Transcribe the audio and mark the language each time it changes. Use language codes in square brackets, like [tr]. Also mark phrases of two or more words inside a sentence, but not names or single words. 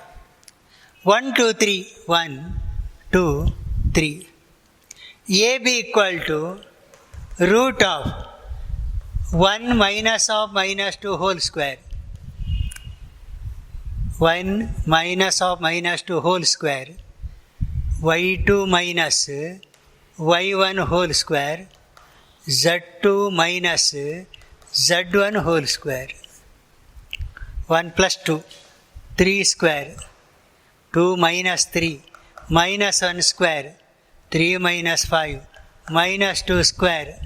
[en] 1, 2, 3. 1, 2, 3. AB equal to root of 1 minus of minus 2 whole square. 1 minus of minus 2 whole square. Y2 minus Y1 whole square. Z2 minus Z1 whole square. 1 plus 2, 3 square. 2 minus 3, minus 1 square. 3 minus 5, minus 2 square.